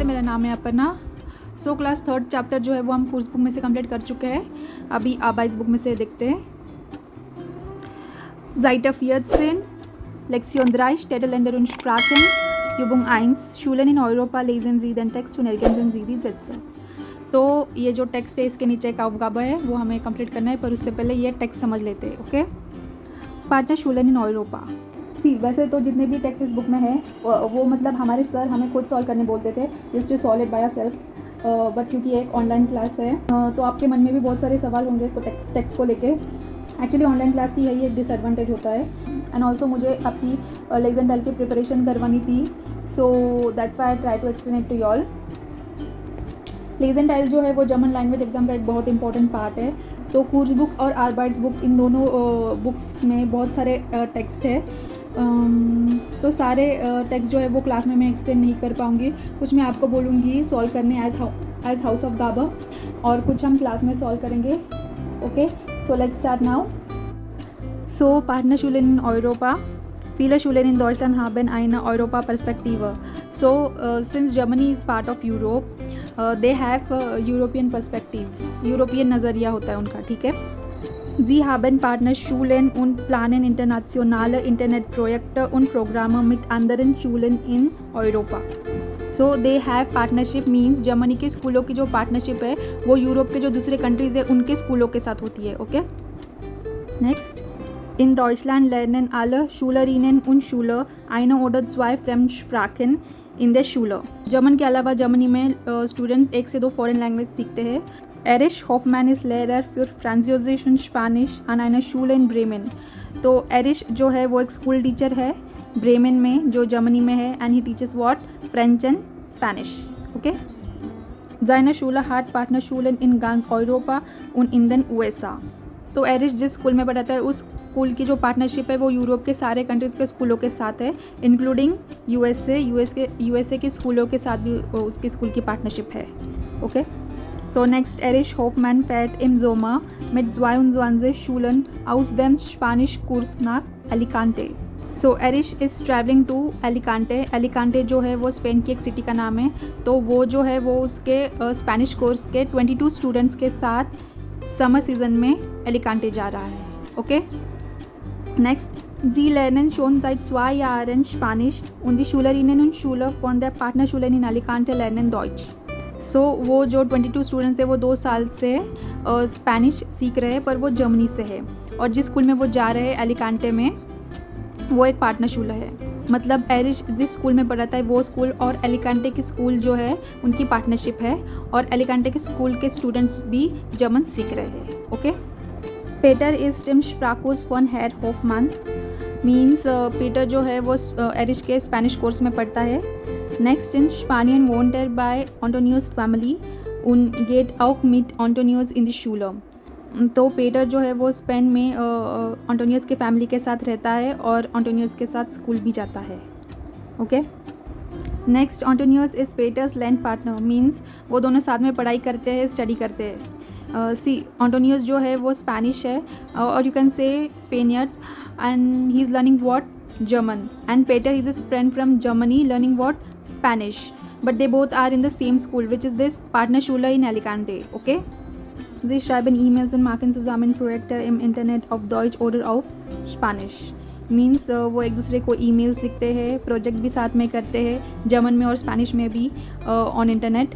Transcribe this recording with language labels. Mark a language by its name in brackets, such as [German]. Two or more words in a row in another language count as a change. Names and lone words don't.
[Hindi] नाम है अपना। सो क्लास 3rd चैप्टर जो है वो हम [English] course book [Hindi] में से कंप्लीट कर चुके हैं। अभी [German] Arbeitsbuch [Hindi] में से देखते हैं। [German] Seit 14 Lektion 3 Städteländer und Sprachen Übung 1 Schulen in Europa lesen Sie den Text und ergänzen Sie die Sätze। [Hindi] तो ये जो टेक्स्ट है इसके नीचे एक aufgabe है वो हमें कंप्लीट करना है, पर उससे पहले ये टेक्स्ट समझ लेते हैं। ओके, [German] Partnerschulen in Europa. [Hindi] सी वैसे तो जितने भी टेक्स्ट इस बुक में है वो मतलब हमारे सर हमें खुद सॉल्व करने बोलते थे, [English] just solve it by self. [Hindi] बट क्योंकि एक [English] online class [Hindi] है तो आपके मन में भी बहुत सारे सवाल होंगे टेक्स्ट को लेके। एक्चुअली [English] online class [Hindi] की यही एक डिसएडवांटेज होता है। [English] and also [Hindi] मुझे अपनी लेक्सन टेल की प्रिपरेशन करवानी थी, [English] so that's why I try to explain it to y'all. [Hindi] लेक्सन टेल जो है वो [English] German language exam [Hindi] का एक बहुत इंपॉर्टेंट पार्ट है। तो [English] course book [Hindi] और [German] Arbeitsbuch [Hindi] इन दोनों बुक्स में बहुत सारे टेक्स्ट है। तो सारे टेक्स्ट जो है वो क्लास में मैं एक्सप्लेन नहीं कर पाऊँगी। कुछ मैं आपको बोलूँगी सॉल्व करने एज हाउस ऑफ गाबा, और कुछ हम क्लास में सॉल्व करेंगे। ओके, [English] so let's start now. So Partnerschulen in Europa. [German] Viele Schulen in Deutschland haben eine Europa-Perspektive. [English] So since Germany is part of Europe, they have European perspective. [Hindi] European नज़रिया होता है उनका, ठीक है। [German] Sie haben Partnerschulen und planen internationale Internetprojekte und Programme mit anderen Schulen in Europa. [English] So they have partnership means [Hindi] जर्मनी के स्कूलों की जो पार्टनरशिप है वो यूरोप के जो दूसरे कंट्रीज़ है उनके स्कूलों के साथ होती है। [English] okay, next. [German] In Deutschland lernen alle Schülerinnen und Schüler eine oder zwei Fremdsprachen in der Schule. [Hindi] जर्मन के अलावा जर्मनी में स्टूडेंट्स 1 से 2 [English] foreign language [Hindi] सीखते हैं। [German] Erich Hoffmann ist Lehrer für Französisch und Spanisch an einer Schule in Bremen. [Hindi] तो एरिश जो है वो एक स्कूल टीचर है ब्रेमेन में जो जर्मनी में है, [English] and he teaches what French and Spanish. [Hindi] ओके, [German] Seine Schule hat Partnerschulen in ganz Europa und in den USA. [Hindi] तो एरिश जिस स्कूल में पढ़ाता है उस स्कूल की जो पार्टनरशिप है वो यूरोप के सारे कंट्रीज़ के स्कूलों के साथ है, इंक्लूडिंग यूएसए के स्कूलों के साथ भी उसके स्कूल की पार्टनरशिप है। [English] ओके, so next [German] Erich Hoffmann fährt im Sommer mit 22 Schulen aus dem Spanischkurs nach Alicante. [English] So Erich is traveling to Alicante. [Hindi] Alicante जो है वो स्पेन की एक सिटी का नाम है। तो वो जो है वो उसके स्पेनिश कोर्स के 22 स्टूडेंट्स के साथ समर सीजन में एलिकांटे जा रहा है। [English] okay, next. [German] Sie lernen schon seit 2 Jahren Spanisch und die Schülerinnen und Schüler von der Partnerschulen in Alicante lernen Deutsch. [Hindi] सो वो जो 22 स्टूडेंट्स है वो 2 साल से स्पेनिश सीख रहे हैं, पर वो जर्मनी से है, और जिस स्कूल में वो जा रहे हैं एलिकांटे में वो एक [English] partner school [Hindi] है। मतलब एरिश जिस स्कूल में पढ़ाता है वो स्कूल और एलिकांटे की स्कूल जो है उनकी पार्टनरशिप है, और एलिकांटे के स्कूल के स्टूडेंट्स भी जर्मन सीख रहे हैं। ओके, [German] Peter ist im Sprachkurs von Herr Hoffmann [Hindi] मीन्स पीटर जो है वो एरिश के स्पेनिश कोर्स में पढ़ता है। [German] next, in Spanien wohnt er bei Antonius Family und geht auch mit Antonius in die Schule. [Hindi] तो पेटर जो है वो स्पेन में एंटोनियस के फैमिली के साथ रहता है और एंटोनियस के साथ स्कूल भी जाता है। [English] okay, next. [German] Antonius ist Peters Tandempartner [Hindi] मीन्स वो दोनों साथ में पढ़ाई करते हैं, स्टडी करते हैं। सी एंटोनियस जो है वो स्पेनिश है, और [English] you can say Spaniards, and he is learning what German, and Peter is his friend from Germany learning what Spanish, but they both are in the same school, which is this Partnerschule in Alicante. [German] Okay, sie schreiben E-Mails und machen zusammen Projekte im Internet auf Deutsch oder [English] auf Spanish. [Hindi] मीन्स वो एक दूसरे को ईमेल्स लिखते हैं, प्रोजेक्ट भी साथ में करते हैं जर्मन में और स्पेनिश में भी ऑन इंटरनेट।